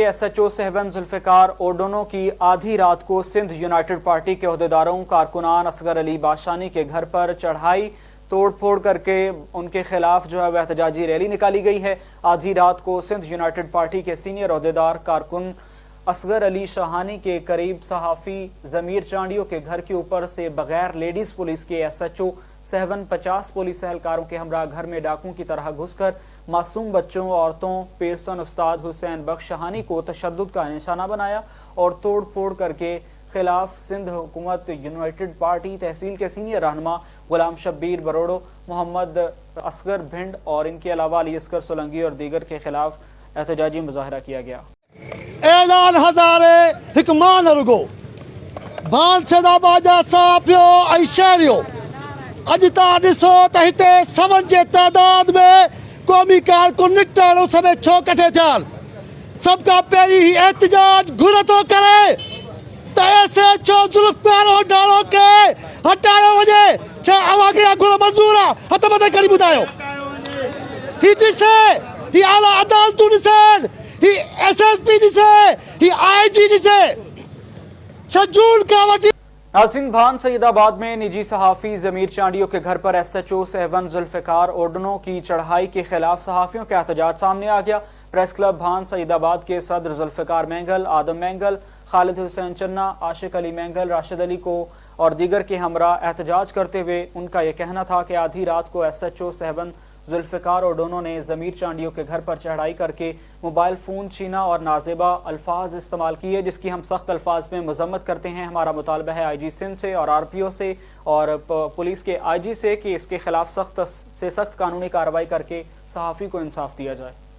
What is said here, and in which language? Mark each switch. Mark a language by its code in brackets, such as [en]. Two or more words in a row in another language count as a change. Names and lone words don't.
[ur] SHO 7 ذوالفقار اوڈانو کی آدھی رات کو سندھ یونائیٹڈ پارٹی کے عہدیداروں کارکنان اصغر علی باشانی کے گھر پر چڑھائی توڑ پھوڑ کرکے ان کے خلاف جو ہے وہ احتجاجی ریلی نکالی گئی ہے. آدھی رات کو سندھ یونائیٹڈ پارٹی کے سینیئر عہدیدار کارکن اصغر علی شاہانی کے قریب صحافی ضمیر چانڈیوں کے گھر کے اوپر سے بغیر [en] ladies police [ur] کے SHO 7 50 پولیس اہلکاروں کے ہمراہ گھر میں ڈاکوؤں کی طرح گھس کر معصوم بچوں، عورتوں، پیرسن استاد حسین بخش شاہانی کو تشدد کا نشانہ بنایا اور توڑ پھوڑ کرکے خلاف سندھ حکومت یونائیٹڈ پارٹی تحصیل کے سینیئر رہنما غلام شبیر بروڑو، محمد اصغر بھنڈ اور ان کے علاوہ علی اصغر سولنگی اور دیگر کے خلاف احتجاجی مظاہرہ کیا گیا. [sd] ऐलान हज़ारे हिकमान रुगो भान सदाबाजा साफियो ऐं शहरियो अॼु तव्हां ॾिसो त हिते सवन जे तादाद में क़ौमी कारकुन निकिटण उस में छो कठे थिया। सभ खां पहिरीं ही एहतजाज घुर थो करे त SHO जुल्फकार ओडाणो खे हटायो वञे। छा अव्हां खे घुर मंज़ूर आहे? हथ मथे खणी ॿुधायो। ही ॾिसे, ही आला अदालतूं ॾिसनि, ही SSP ॾिसे, ही IG ॾिसे। 6 जून खां वठी [ur] ناظرین، بھان سیدآباد میں نجی صحافی ضمیر چانڈیوں کے گھر پر SHO 7 ذوالفقار اوڈنو کی چڑھائی کے خلاف صحافیوں کا احتجاج سامنے آ گیا. پریس کلب بھان سیدآباد کے صدر ذوالفقار مینگل، آدم مینگل، خالد حسین چنہ، عاشق علی مینگل، راشد علی کو اور دیگر کے ہمراہ احتجاج کرتے ہوئے ان کا یہ کہنا تھا کہ آدھی رات کو SHO 7 ذوالفقار اوڈونو نے ضمیر چانڈیوں کے گھر پر چڑھائی کرکے [en] mobile phone [ur] چھینا اور نازیبا الفاظ استعمال کیے، جس کی ہم سخت الفاظ میں مذمت کرتے ہیں. ہمارا مطالبہ ہے IG سندھ سے اور RPO سے اور پولیس کے IG سے کہ اس کے خلاف سخت سے سخت قانونی کارروائی کرکے صحافی کو انصاف دیا جائے.